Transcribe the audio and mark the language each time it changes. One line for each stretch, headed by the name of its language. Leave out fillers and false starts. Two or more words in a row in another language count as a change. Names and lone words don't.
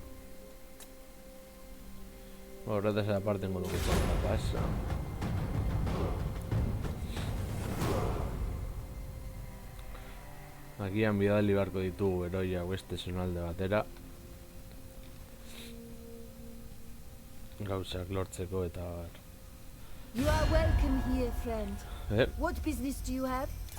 Basque: Horretaz aparte ingo dugu zara pasa. Agian bidali beharko ditugu heroia beste zonalde batera. Gauzak lortzeko eta bar.
English: You are welcome here, friend. What business do you have?